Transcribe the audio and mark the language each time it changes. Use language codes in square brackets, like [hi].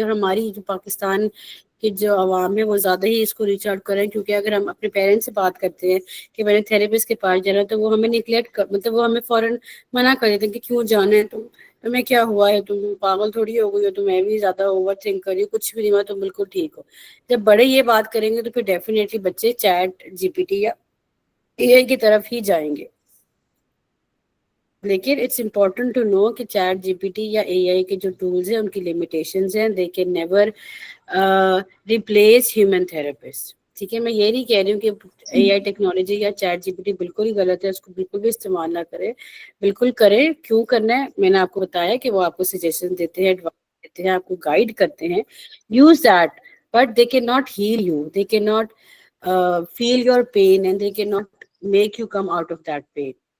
[ur] اور ہماری جو پاکستان کی جو عوام ہے وہ زیادہ ہی اس کو ریچ آؤٹ کریں, کیونکہ اگر ہم اپنے پیرنٹس سے بات کرتے ہیں کہ میں نے تھراپسٹ کے پاس جانا, تو وہ ہمیں نگلیکٹ مطلب وہ ہمیں فوراً منع کر دیتے ہیں کہ کیوں جانا ہے, تمہیں کیا ہوا ہے, تم پاگل تھوڑی ہو گئی ہو, تم بھی زیادہ اوور تھنک کر رہی ہو, کچھ بھی نہیں ہوا, تم بالکل ٹھیک ہو. جب بڑے یہ بات کریں گے تو پھر ڈیفینیٹلی بچے چیٹ جی پی ٹی یا اے آئی کی طرف ہی جائیں گے. لیکن [en] it's important to know [ur] کہ چیٹ جی پی ٹی یا اے آئی کے جو ٹولز ہیں ان کی لمیٹیشنز ہیں. [en] They can never replace human therapist. [ur] ٹھیک ہے, میں یہ نہیں کہہ رہی ہوں کہ اے آئی ٹیکنالوجی یا چیٹ جی پی ٹی بالکل ہی غلط ہے, اس کو بالکل بھی استعمال نہ کرے. بالکل کریں, کیوں کرنا ہے میں نے آپ کو بتایا کہ وہ آپ کو سجیشن دیتے ہیں, ایڈوائس دیتے ہیں, آپ کو گائیڈ کرتے ہیں. [en] Use that, but they can not heal you, they can not feel your pain and they can not make you come out of that pain.